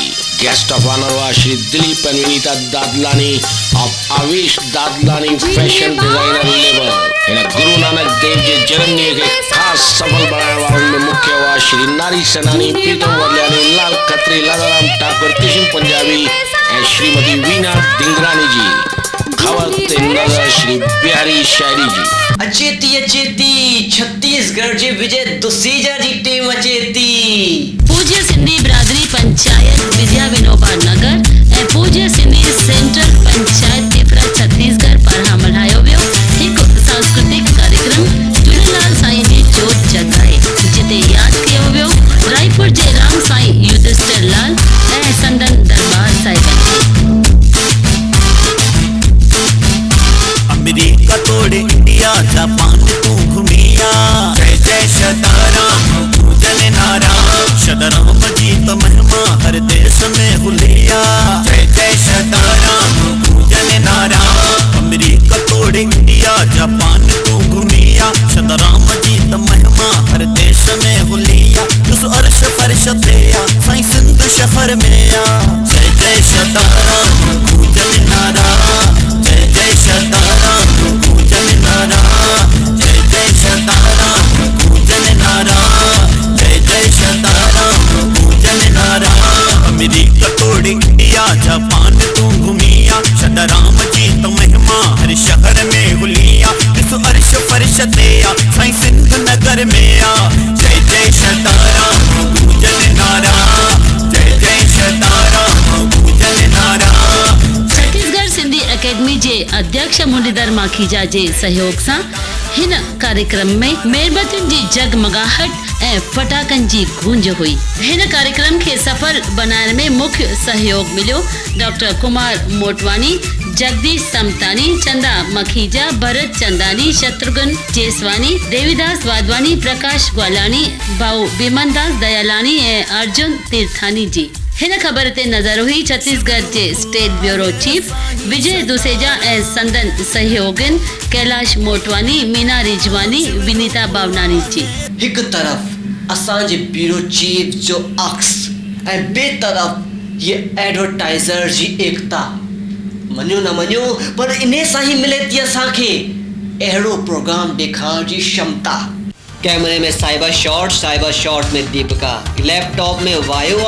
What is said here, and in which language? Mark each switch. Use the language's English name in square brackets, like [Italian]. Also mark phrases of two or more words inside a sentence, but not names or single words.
[English] guest of honour [Sindhi] हुआ श्री दिलीप एंड विनीता दादलानी ऑफ आवेश दादलानी [English] fashion designer label. [Sindhi] हिन गुरु नानक देव जे जन्मॾींहं खे ख़ासि सफल बणाइण वारनि में मुख्य हुआ श्री नारी सेनानी प्रीतम वरलियानी लाल खत्री लालाराम ठाकुर किशन पंजाबी ऐं श्रीमती वीना धिंगरानी जी। खबर ते नज़र श्री बिहारी शायरी जी। अचेती छत्तीसगढ़ जे विजय दुसीजा जी टीम अचेती। पूज्य सिंधी बिरादरी पंचायत विद्या विनोबा नगर ऐं पूज्य सिंधी सेंट्रल पंचायत टिपरा छत्तीसगढ़ पारां मल्हायो वियो हिकु सांस्कृतिक कार्यक्रम झूलेलाल साईं जी जोत जगाए, जिते यादि कयो वियो रायपुर जे राम साईं युधिष्ठिर लाल ऐं संदन दरबार साहिबनि खे। अमेरिका तोड़े इंडिया जापान तू घुमिया, जय जय सदाराम पूजन नारा, सदाराम जी तो महिमा हर देश में हुलिया, जय जय सदाराम पूजन नारा। अमेरिका तोड़े इंडिया जापान तू घुमिया, सदाराम जी तो महिमा हर देश में हुलिया, उस अर्श फर्श तेया साईं सिंध शहर में आ, जय जय सदाराम पूजन नारा, जय जय सदाराम पूजन नारा, जय जय सदाराम पूजन नारा, जय जय सदाराम पूजन नारा। अमेरिका तोड़ी इंडिया जापान तू घुमिया, सदाराम जी तो महिमा हर शहर में हुलिया, इस अर्श फर्श तेया साईं सिंध नगर में आ, जय जय सदाराम पूजन नारा, जय जय सदाराम पूजन नारा। छत्तीसगढ़ सिंधी अकेडमी जे अध्यक्ष मुरलीधर माखीजा जे सहयोग सां हिन कार्यक्रम में मेणबतियुनि जी जगमगाहट ऐं फटाकनि जी गूंज हुई। हिन कार्यक्रम खे सफल बनाइण में मुख्य सहयोग मिलियो डॉक्टर कुमार मोटवानी, जगदीश समतानी, चंदा मखीजा, भरत चंदानी, शत्रुघ्न जेसवानी, देवीदास वाधवानी, प्रकाश ग्वालानी, भाऊ बिमनदास दयालानी ऐं अर्जुन तीर्थानी जी। हिन ख़बर ते नज़र हुई छत्तीसगढ़ जे स्टेट ब्यूरो चीफ विजय दुसेजा ऐं संदन सहयोगिन कैलाश मोटवानी, मीना रिजवानी, विनीता बावनानी जी। हिकु तरफ़ असांजे ब्यूरो चीफ जो अक्स ऐं बेतरफ़ ये एडवर्टाइज़र जी एकता। मञो न मञो पर इन सां ही मिले थी असांखे अहिड़ो प्रोग्राम ॾेखारण जी क्षमता। कैमरे में साइबर शॉट में दीपिका, लैपटॉप में वायो।